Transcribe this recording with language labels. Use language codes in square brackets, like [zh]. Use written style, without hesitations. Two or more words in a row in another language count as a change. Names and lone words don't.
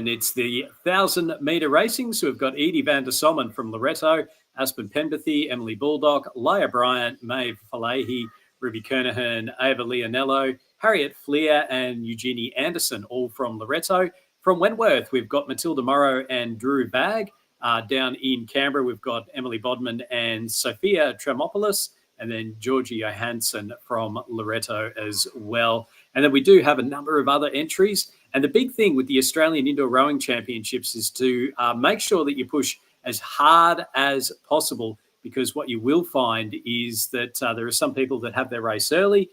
[en] It's the 1,000-metre racing. So we've got Edie van der Sommen from Loretto, Aspen Penberthy, Emily Baldock, Leah Bryant, Maeve Falahi, Ruby Kernahan, Ava Leonello, Harriet Fleer, and Eugenie Anderson, all from Loretto. From Wentworth, we've got Matilda Morrow and Drew Vag. Down in Canberra, we've got Emily Bodman and Sophia Tremopoulos, and then Georgie Johansson from Loreto as well. And then we do have a number of other entries. And the big thing with the Australian Indoor Rowing Championships is to make sure that you push as hard as possible, because what you will find is that there are some people that have their race early.